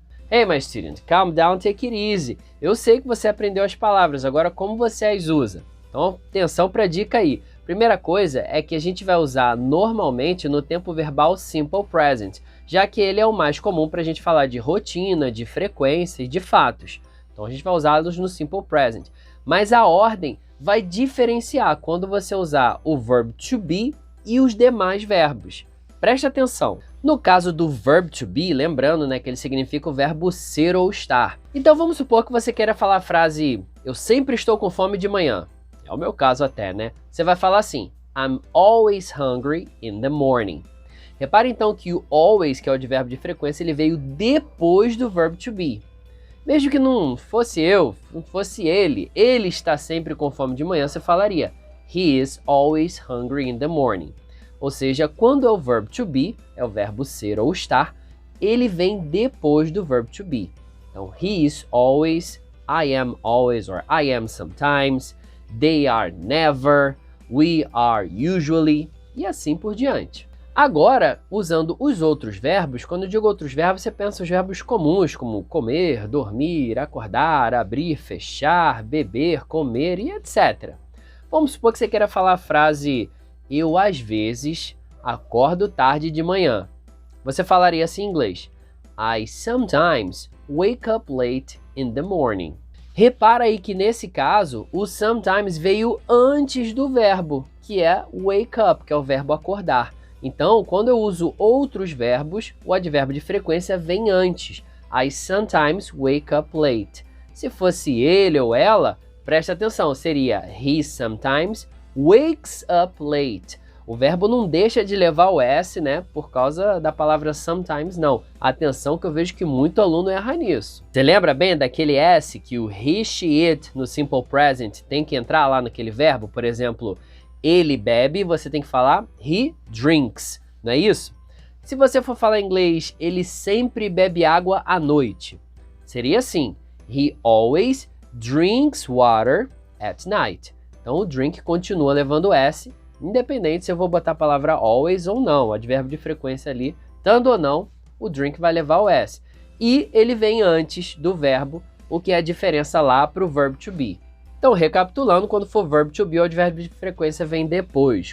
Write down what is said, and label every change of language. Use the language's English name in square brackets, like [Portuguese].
[English] Hey, my student, calm down, take it easy. [Portuguese] Eu sei que você aprendeu as palavras, agora como você as usa? Então, atenção para a dica aí. Primeira coisa é que a gente vai usar normalmente no tempo verbal simple present, já que ele é o mais comum para a gente falar de rotina, de frequência e de fatos. Então, a gente vai usá-los no simple present. Mas a ordem vai diferenciar quando você usar o verb to be e os demais verbos. Preste atenção. No caso do verb to be, lembrando, né, que ele significa o verbo ser ou estar. Então vamos supor que você queira falar a frase eu sempre estou com fome de manhã. É o meu caso até, né? Você vai falar assim, [English] I'm always hungry in the morning. [Portuguese] Repare então que o always, que é o advérbio de frequência, ele veio depois do verb to be. Mesmo que não fosse eu, não fosse ele está sempre com fome de manhã, você falaria [English] he is always hungry in the morning. [Portuguese] Ou seja, quando é o verb to be, é o verbo ser ou estar, ele vem depois do verb to be. [English] Então, he is always, I am always, or I am sometimes, they are never, we are usually, [Portuguese] e assim por diante. Agora, usando os outros verbos, quando eu digo outros verbos, você pensa os verbos comuns, como comer, dormir, acordar, abrir, fechar, beber, comer e etc. Vamos supor que você queira falar a frase eu, às vezes, acordo tarde de manhã. Você falaria assim em inglês. [English] I sometimes wake up late in the morning. [Portuguese] Repara aí que nesse caso, o sometimes veio antes do verbo, que é wake up, que é o verbo acordar. Então, quando eu uso outros verbos, o advérbio de frequência vem antes. [English] I sometimes wake up late. [Portuguese] Se fosse ele ou ela, preste atenção, seria [English] he sometimes wakes up late. [Portuguese] O verbo não deixa de levar o S, né, por causa da palavra sometimes, não. Atenção que eu vejo que muito aluno erra nisso. Você lembra bem daquele S que o he, she, it no simple present tem que entrar lá naquele verbo? Por exemplo, ele bebe, você tem que falar [English] he drinks, [Portuguese] não é isso? Se você for falar em inglês, ele sempre bebe água à noite. Seria assim, [English] he always drinks water at night. [Portuguese] Então o drink continua levando S, independente se eu vou botar a palavra always ou não, o advérbio de frequência ali, estando ou não, o drink vai levar o S. e ele vem antes do verbo, o que é a diferença lá para o verb to be. Então, recapitulando, quando for verb to be, o advérbio de frequência vem depois.